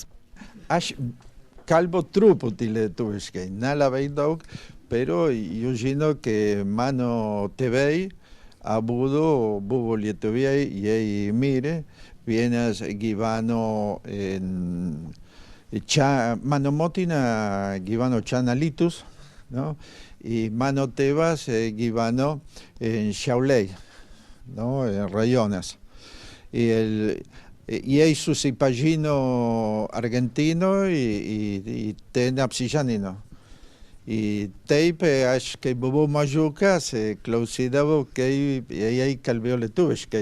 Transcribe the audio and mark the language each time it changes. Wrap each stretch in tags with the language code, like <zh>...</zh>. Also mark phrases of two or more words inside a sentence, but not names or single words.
<lt>Aš kalbu truputį lietuviškai, nelabai daug,</lt> <es>pero yo</es> <lt>žinau, que mano tėvai abudu buvo lietuviai, jie mirė, vienas gyveno mano motina gyveno čia Alytus,</lt> <es>¿no?</es> <lt>Y mano tėvas gyveno en Šiauliai, ¿no?</lt> <es>En rajones.</es> <lt>Jie susipažino Argentino y ten apsižanino. Y taip, aš kai buvau mažiukas, klausydavau, kai jie kalbėjo lietuviškai.</lt>